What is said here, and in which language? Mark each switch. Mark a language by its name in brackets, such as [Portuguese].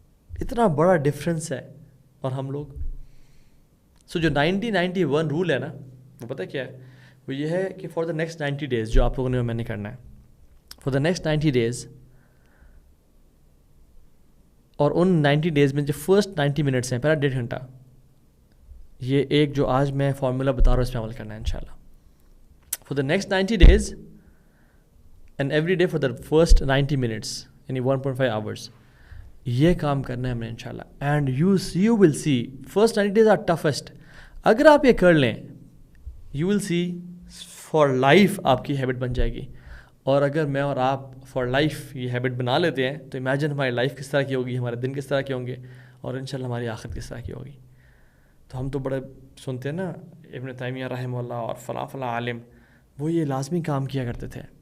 [Urdu] اتنا بڑا ڈفرینس ہے. اور ہم لوگ جو 90-91 رول ہے نا، وہ پتہ کیا ہے؟ وہ یہ ہے کہ [English] for the next 90 days [Urdu] جو آپ لوگوں نے میں نے کرنا ہے، فار دا نیکسٹ 90 days، اور ان 90 days میں جو [English] first 90 minutes [Urdu] ہیں، پہلا 1.5 گھنٹہ، یہ ایک جو آج میں فارمولا بتا رہا ہوں اس پہ عمل کرنا ہے انشاءاللہ. [English] For the next 90 days and every day for the first 90 minutes [Urdu] یعنی 1.5 hours یہ کام کرنا ہے ہم نے انشاءاللہ. [English] And you will see first 90 days are toughest. [Urdu] اگر آپ یہ کر لیں [English] you will see for life [Urdu] آپ کی ہیبٹ بن جائے گی. اور اگر میں اور آپ [English] for life [Urdu] یہ ہیبٹ بنا لیتے ہیں تو امیجن ہماری لائف کس طرح کی ہوگی، ہمارے دن کس طرح کے ہوں گے، اور انشاءاللہ ہماری آخرت کس طرح کی ہوگی. تو ہم تو بڑے سنتے ہیں نا ابن تیمیہ رحمہ اللہ اور فلاں فلاں عالم، وہ یہ لازمی کام کیا کرتے تھے.